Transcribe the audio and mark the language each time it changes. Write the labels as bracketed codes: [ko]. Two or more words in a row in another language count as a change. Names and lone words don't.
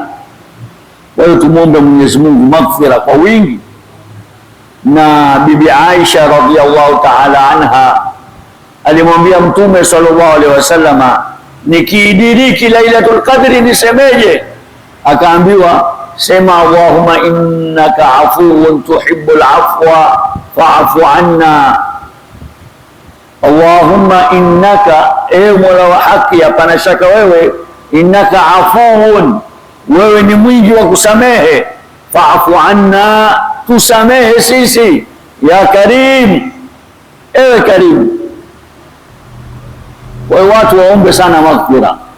[sw] Kwa hiyo tumuombe Mwenyezi Mungu maghfira kwa wingi. Na Bibi Aisha [ar] رضي الله تعالى عنها [sw] alimwambia Mtume [ar] صلى الله عليه وسلم, [sw] nikiidiriki Lailatul Qadri nisemeje? Akaambiwa, sema [ar] اللهم إنك عفو تحب العفو فاعف عنا. اللهم إنك, [sw] Mola wa haki, hapana shaka wewe, [ar] إنك عفو, [sw] wewe ni mwingi wa kusamehe, [ar] فاعف عنا, [sw] tusamehe sisi, [ar] يا كريم, [sw] ewe Karim. Kwa hiyo watu waombe sana maghfira.